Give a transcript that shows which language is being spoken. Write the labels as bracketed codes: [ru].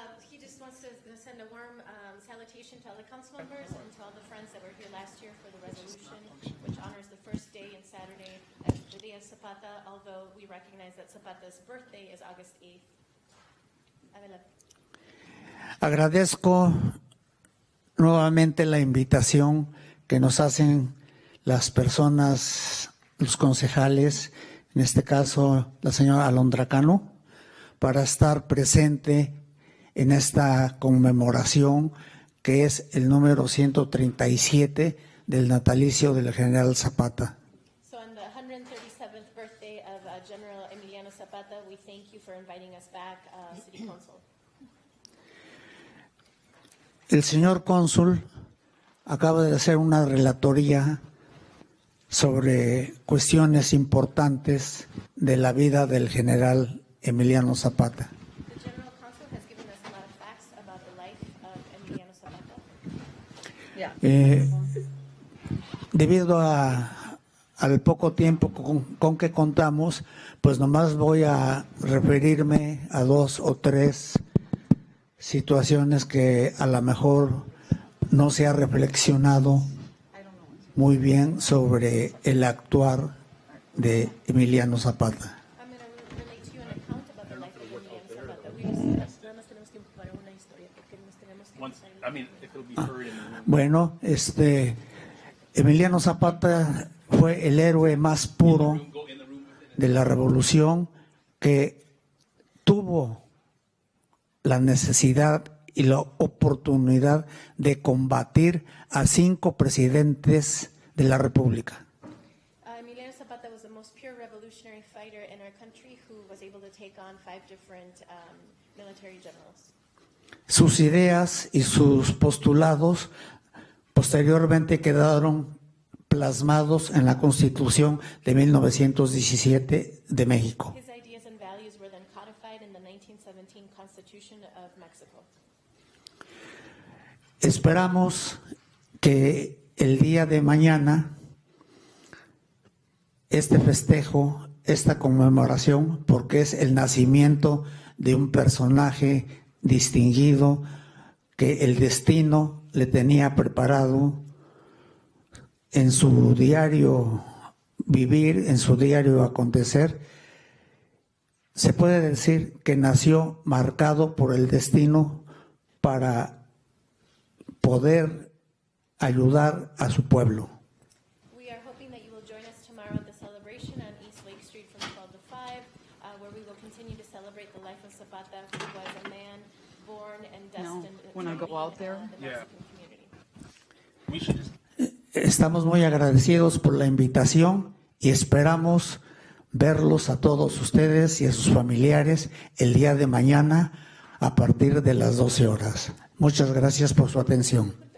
[en] He just wants to send a warm salutation to all the council members and to all the friends that were here last year for the resolution, which honors the first day and Saturday as the day of Zapata, although we recognize that Zapata's birthday is August 8th. [es] Adelante. Agradezco nuevamente la invitación que nos hacen las personas, los concejales, en este caso la señora Alondra Cano, para estar presente en esta conmemoración que es el número 137 del natalicio del general Zapata. [en] So on the 137th birthday of General Emiliano Zapata, we thank you for inviting us back, City Council. [es] El señor cónsul acaba de hacer una relatoría sobre cuestiones importantes de la vida del general Emiliano Zapata. [en] The General Council has given us a lot of facts about the life of Emiliano Zapata. [es] Debido al poco tiempo con que contamos, pues nomás voy a referirme a 2 o 3 situaciones que a lo mejor no se ha reflexionado muy bien sobre el actuar de Emiliano Zapata. [en] I'm going to relate to you an account about the life of Emiliano Zapata. [es] Nada más tenemos tiempo para una historia porque nos tenemos que Bueno, Emiliano Zapata fue el héroe más puro de la revolución, que tuvo la necesidad y la oportunidad de combatir a 5 presidentes de la República. [en] Emiliano Zapata was the most pure revolutionary fighter in our country who was able to take on 5 different military generals. [es] Sus ideas y sus postulados posteriormente quedaron plasmados en la Constitución de 1917 de México. [en] His ideas and values were then codified in the 1917 Constitution of Mexico. [es] Esperamos que el día de mañana este festejo, esta conmemoración, porque es el nacimiento de un personaje distinguido que el destino le tenía preparado en su diario vivir, en su diario acontecer. Se puede decir que nació marcado por el destino para poder ayudar a su pueblo. [en] We are hoping that you will join us tomorrow at the celebration on East Lake Street from 12 to 5, where we will continue to celebrate the life of Zapata, who was a man born and destined when I go out there. the Mexican community. We should just [es] Estamos muy agradecidos por la invitación y esperamos verlos a todos ustedes y a sus familiares el día de mañana a partir de las 12 horas. Muchas gracias por su atención.